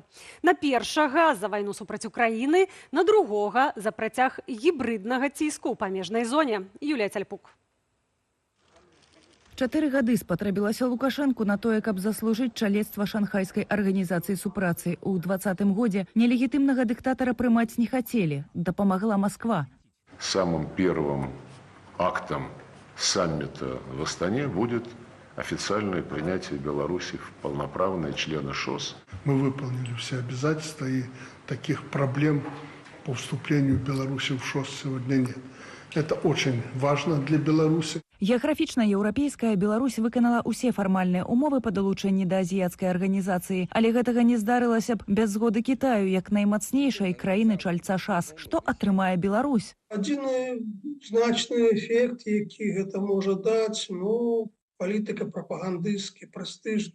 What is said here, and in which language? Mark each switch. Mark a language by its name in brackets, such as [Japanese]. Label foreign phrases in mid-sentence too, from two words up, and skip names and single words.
[Belarusian] На першага за вайну супраць Украіны, на другога за працяг гібрыднага ціску ў памежнай зоне. Юлія Цальпук. 4 гады спатрэбілася Лукашенку на тое, каб заслужыць чалецтва шанхайскай арганізацыі супрацы. У 2020 годзе нелегітымнага дыктатара прымаць не хацелі. Дапамагла Москва. [Russian] Самым первым актом саммита в Астане будет официальное принятие Беларуси в полноправные члены ШОС. Мы выполнили все обязательства, и таких проблем по вступлению Беларуси в ШОС сегодня нет. Это очень важно для Беларуси. [Belarusian] Геаграфічна еўрапейская Беларусь выканала ўсе фармальныя умовы па далучэнні да азіяцкай арганізацыі, але гэтага не здарылася б без згоды Кітаю як наймацнейшай краіны чальца ШАС. Што атрымае Беларусь? Адзіны значны эфект, які гэта можа даць, палітыка прапагандысцкі, прэстыжны.